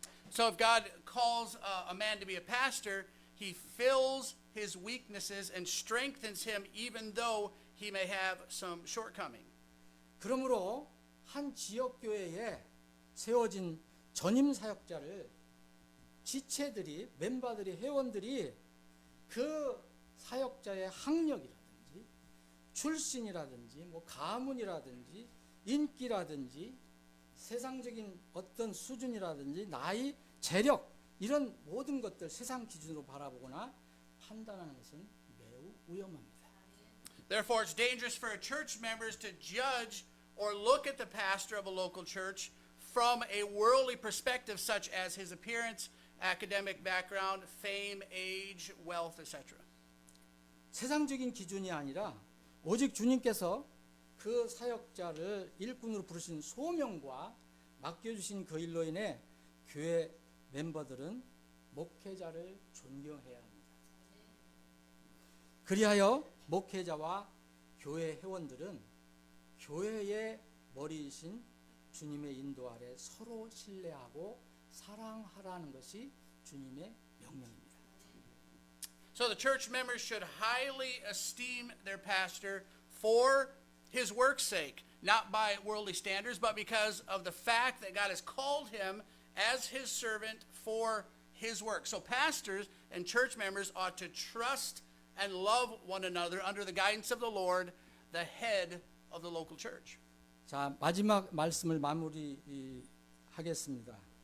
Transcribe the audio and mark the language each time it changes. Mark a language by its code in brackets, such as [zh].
[en] So if God calls a man to be a pastor, he fills his weaknesses and strengthens him even though he may have some shortcoming. [ko] 그러므로 한 지역교회에 세워진 전임 사역자를 지체들이, 멤버들이, 회원들이 그 사역자의 학력이라든지 출신이라든지 뭐 가문이라든지 인기라든지 세상적인 어떤 수준이라든지 나이, 재력 이런 모든 것들 세상 기준으로 바라보거나 판단하는 것은 매우 위험합니다. [en] Therefore, it's dangerous for church members to judge or look at the pastor of a local church from a worldly perspective, such as his appearance, academic background, fame, age, wealth, etc. [ko] 세상적인 기준이 아니라 오직 주님께서 그 사역자를 일꾼으로 부르신 소명과 맡겨주신 그 일로 인해 교회 멤버들은 목회자를 존경해야 합니다. 그리하여 목회자와 교회 회원들은 교회의 머리이신 주님의 인도 아래 서로 신뢰하고 사랑하라는 것이 주님의 명령입니다. [en] So the church members should highly esteem their pastor for his work's sake, not by worldly standards, but because of the fact that God has called him as his servant for his work. So pastors and church members ought to trust and love one another under the guidance of the Lord, the head of the local church. [ko] 자, 마지막 말씀을 마무리하겠습니다.